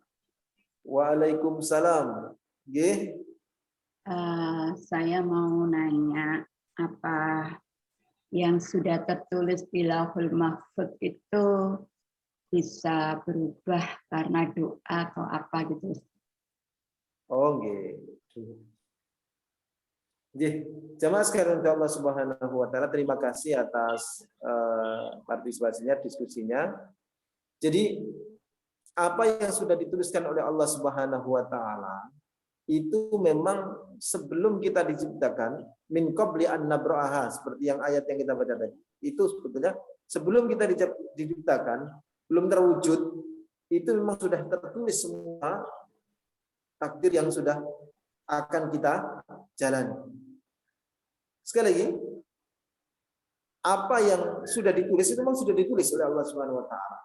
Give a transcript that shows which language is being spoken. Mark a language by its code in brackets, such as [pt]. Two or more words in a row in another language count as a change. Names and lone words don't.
[id] Waalaikumsalam. Nggih. Saya mau nanya, apa yang sudah tertulis di Lauhul Mahfuz itu bisa berubah karena doa atau apa gitu? Oh, nggih. Nggih, jamaah sekalian Allah [ar] سبحانه وتعالى, [id] terima kasih atas partisipasinya, diskusinya. Jadi apa yang sudah dituliskan oleh Allah [ar] سبحانه وتعالى [id] itu memang sebelum kita diciptakan, [ar] من قبل أن نبرأها, [id] seperti yang ayat yang kita baca tadi. Itu sebetulnya sebelum kita diciptakan, belum terwujud, itu memang sudah tertulis semua takdir yang sudah akan kita jalani. Sekali lagi, apa yang sudah ditulis itu memang sudah ditulis oleh Allah [ar] سبحانه وتعالى.